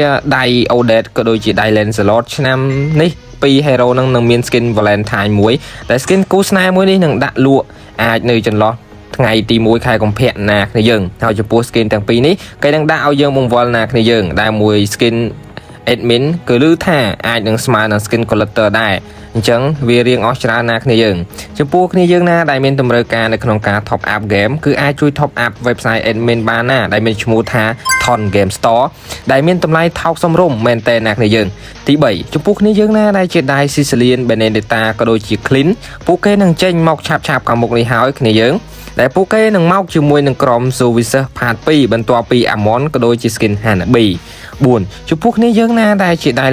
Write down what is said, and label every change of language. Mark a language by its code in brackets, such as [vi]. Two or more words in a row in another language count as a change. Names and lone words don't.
[km] ដៃ Odette ក៏ដូចជាដៃ Lancelot ឆ្នាំនេះពី hero នឹងមាន skin Valentine មួយដែល skin គូស្នេហ៍មួយនេះនឹងដាក់លក់អាចនៅចន្លោះថ្ងៃទី1ខែកុម្ភៈណាគ្នាយើងហើយចំពោះ skin ទាំងពីរនេះគេនឹងដាក់ឲ្យយើងបង្វិលណាគ្នាយើងដែលមួយ skin admin គឺឮថាអាចនឹងស្មើនឹង [en] skin collector [km] ដែរអញ្ចឹងវារៀងអស់ច្រើនណាគ្នាយើងចំ ពោះគ្នាយើងណាដែលមានតម្រូវការនៅក្នុងការ [en] top up game [km] គឺអាចជួយ [en] top up website admin [km] បានណាដែលមានឈ្មោះថា Ton Game Store ដែលមានតម្លៃថោកសមរម្យមែនតើណាគ្នាយើងទី3ចំពោះគ្នាយើងណាដែលជាដៃ Sicilian Benedetta ក៏ដូច ជា Clean ពួកគេនឹងចេញមកឆាប់ខាងមុខនេះហើយគ្នាយើងដែលពួកគេនឹងមកជាមួយនឹងក្រុម Services Part 2 បន្ទាប់ពី Amon ក៏ដូចជា Skin Hanabi 4ចំពោះគ្នាយើងណាដែលជាដៃ